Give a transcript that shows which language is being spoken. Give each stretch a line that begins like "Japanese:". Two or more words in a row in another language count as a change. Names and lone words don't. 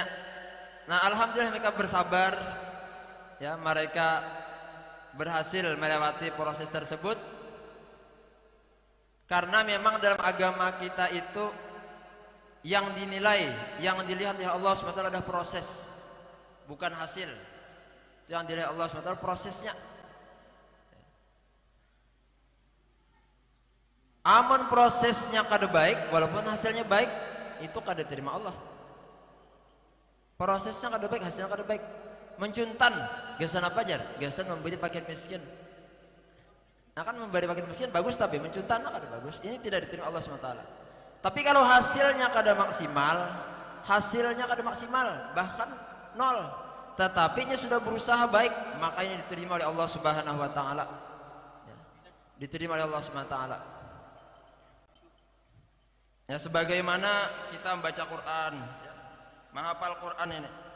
Indonesian: Nah alhamdulillah mereka bersabar, ya mereka berhasil melewati proses tersebut. Karena memang dalam agama kita itu yang dinilai, yang dilihat oleh Allah SWT adalah proses, bukan hasil. Itu yang dilihat Allah SWT prosesnya.
Banjar: Amun prosesnya kada baik, walaupun hasilnya baik, itu kada terima Allah. Prosesnya kada baik, hasilnya kada baik. Mencuntan, gasan apa jar? Gasan memberi pakaian miskin. Nah kan memberi pakaian miskin bagus, tapi mencuntan kada bagus.
Indonesian: Ini tidak diterima Allah SWT. Tapi kalau hasilnya kada maksimal, bahkan nol, tetapi nya sudah berusaha baik, maka ini diterima oleh Allah
Arabic: سبحانه وتعالى.
Indonesian: Ya, diterima oleh Allah
Arabic: سبحانه وتعالى.
Indonesian: Ya, sebagaimana kita membaca Quran, ya, menghafal Quran ini.